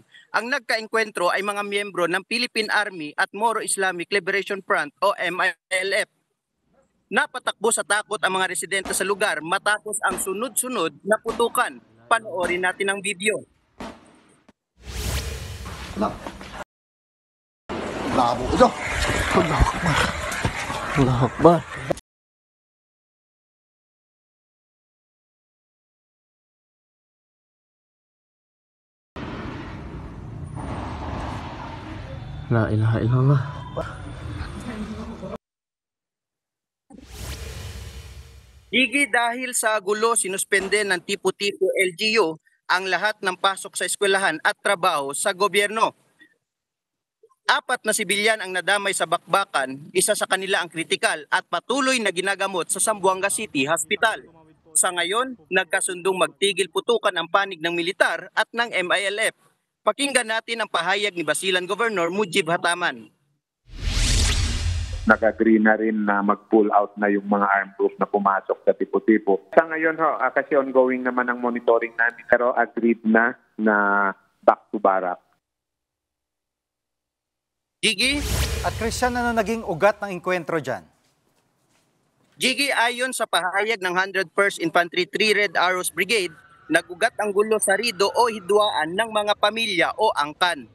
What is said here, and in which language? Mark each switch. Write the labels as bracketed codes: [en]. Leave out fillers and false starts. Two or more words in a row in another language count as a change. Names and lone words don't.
[tl] Ang nagkaengkwentro ay mga miyembro ng Philippine Army at Moro Islamic Liberation Front o MILF. Napatakbo sa takot ang mga residente sa lugar matapos ang sunod-sunod na putukan. Panoorin natin ang video. Labo ito. [ar] Allahu Akbar. La ilaha illallah. [tl] Gigi, dahil sa gulo, sinuspende ng Tipo-Tipo LGU ang lahat ng pasok sa eskwelahan at trabaho sa gobyerno. 4 na sibilyan ang nadamay sa bakbakan, isa sa kanila ang kritikal at patuloy na ginagamot sa Zamboanga City Hospital. Sa ngayon, nagkasundong magtigil putukan ang panig ng militar at ng MILF. Pakinggan natin ang pahayag ni Basilan Governor Mujib Hataman. Nag-agree na rin na mag- [en] pull out [tl] na yung mga [en] armed group [tl] na pumasok sa Tipo-Tipo. Sa ngayon, kasi ongoing naman ang monitoring namin, pero agreed na [en] back to barak. [tl] Gigi? At Christian, ano naging ugat ng engkwentro dyan? Gigi, ayon sa pahayag ng 101st Infantry 3 Red Arrows Brigade, nagugat ang gulo sa rido o hidwaan ng mga pamilya o angkan.